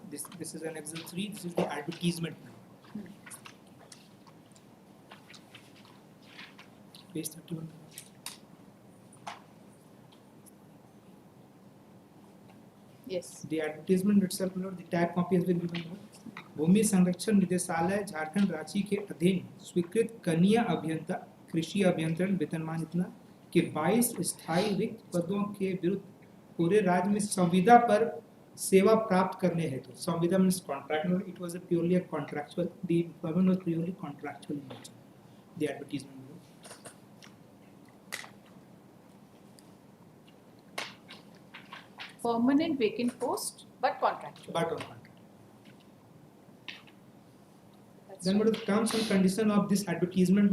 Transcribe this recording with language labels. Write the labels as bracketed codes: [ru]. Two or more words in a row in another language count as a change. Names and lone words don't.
[en] This is an Excel 3. This is the advertisement. Page 31. Yes. The advertisement itself, the tag copy has been given. [hi] भूमि संरक्षण निदेशालय झारखंड रांची के अधीन स्वीकृत कनीय अभियंता कृषि अभियंत्रण वेतनमान इतना के 22 स्थायी रिक्त पदों के विरुद्ध पूरे राज्य में संविदा पर सेवा प्राप्त करने हेतु संविदा [en] means contract. It was purely a contractual. The employment was purely contractual in nature. The advertisement permanent vacant post but contractual. But on contract. Then what are the terms and conditions of this advertisement?